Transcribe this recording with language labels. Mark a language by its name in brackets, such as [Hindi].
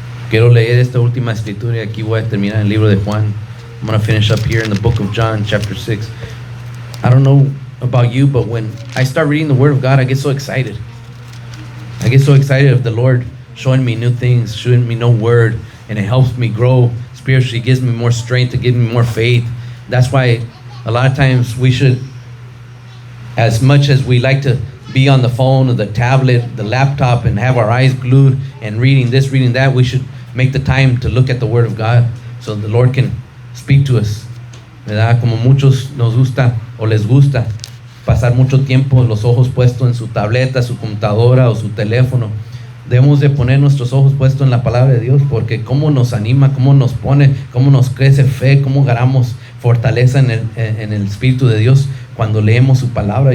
[Spanish] Quiero leer esta última escritura y aquí voy a terminar en el libro de Juan. [English] I'm going to finish up here in the book of John, chapter 6. I don't know about you, but when I start reading the Word of God, I get so excited. I get so excited of the Lord showing me new things, showing me no word, and it helps me grow spiritually, gives me more strength, it gives me more faith. That's why a lot of times we should, as much as we like to be on the phone or the tablet, the laptop, and have our eyes glued and reading this, reading that, we should make the time to look at the Word of God so the Lord can speak to us, [Spanish] ¿verdad? Como muchos nos gusta o les gusta pasar mucho tiempo los ojos puestos en su tableta, su computadora o su teléfono. Debemos de poner nuestros ojos puestos en la palabra de Dios, porque cómo nos anima, cómo nos pone, cómo nos crece fe, cómo ganamos fortaleza en el Espíritu de Dios cuando leemos su palabra.